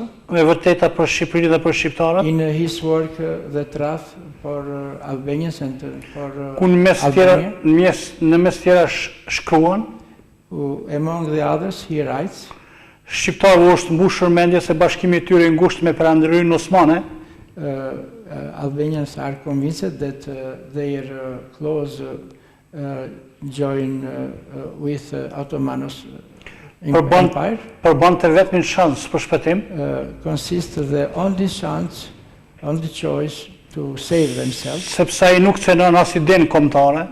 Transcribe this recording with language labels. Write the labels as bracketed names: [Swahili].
[Albanian] E vërteta për Shqipërinë dhe për shqiptarët. [English] in his work The Truth for Albanians and for [Albanian] Ku në mes tjera shkruan, [English] among the others he writes, [Albanian] shqiptarë është mbushur mendje se bashkimi i tyre i ngushtë me Perandërinë Osmane [English] Albanians are convinced that their close join with Ottoman's Empire [Albanian] përbante vetmin shans për shpëtim, [English] consists the only chance, only choice to save themselves, [Albanian] sepse ai nuk cenon as idenë kombëtare,